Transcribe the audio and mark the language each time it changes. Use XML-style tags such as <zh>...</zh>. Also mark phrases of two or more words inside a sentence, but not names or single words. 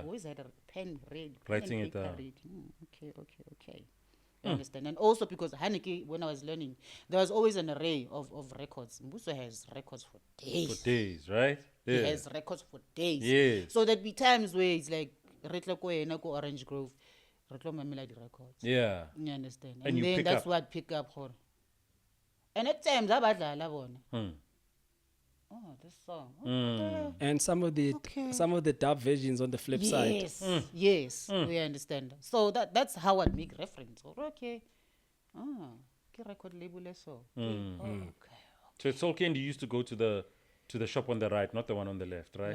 <en>I always had a pen read. Writing it down. Okay. You understand? And also because Haneke, when I was learning, there was always an array of records. Mbuso has records for days. For days, right? He Yeah. has records for days. Yes. So there'd be times where it's like,</en> <nso>Retlo ko yena ko Orange Grove, Retlo Melody Records.</nso> <en>Yeah. You understand? And And you then pick that's up. what I'd pick up for. And at times,</en> <zu>abadlala bona.</zu> <en>Oh, this song. And some of the dub versions on the flip side. Yes, yes, we understand. So that's how I'd make reference. Okay. Ke record label so. Okay. So it's okay, and you used to go to the shop on the right, not the one on the left, right?</en>